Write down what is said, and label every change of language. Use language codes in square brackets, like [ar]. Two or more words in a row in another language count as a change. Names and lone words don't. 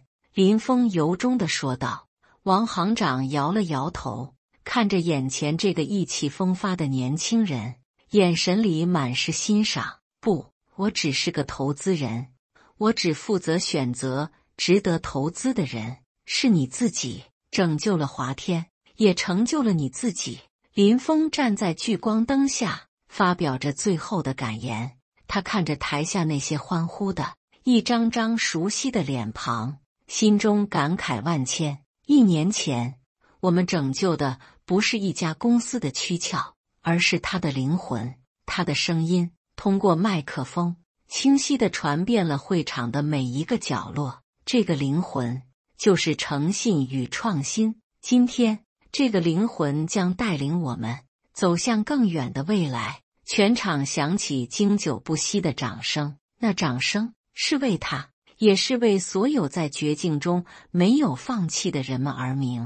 [zh] 林峰由衷地說道。王行長搖了搖頭，看着眼前這個意氣風發的年輕人，眼神裡滿是欣賞。不，我只是個投資人，我只負責選擇值得投資的人。是你自己拯救了華天，也成就了你自己。林峰站在聚光燈下，發表着最後的感言。他看着台下那些歡呼的一張張熟悉的臉龐，心中感慨萬千。1年前，我們拯救的不是一家公司的軀壳，而是他的靈魂。他的聲音通過麥克風清晰地傳遍了會場的每一個角落。這個靈魂就是誠信與創新。今天， 這個靈魂將帶領我們走向更遠的未來。全場響起經久不息的掌聲，那掌聲是為他，也是為所有在絕境中沒有放棄的人們而鳴。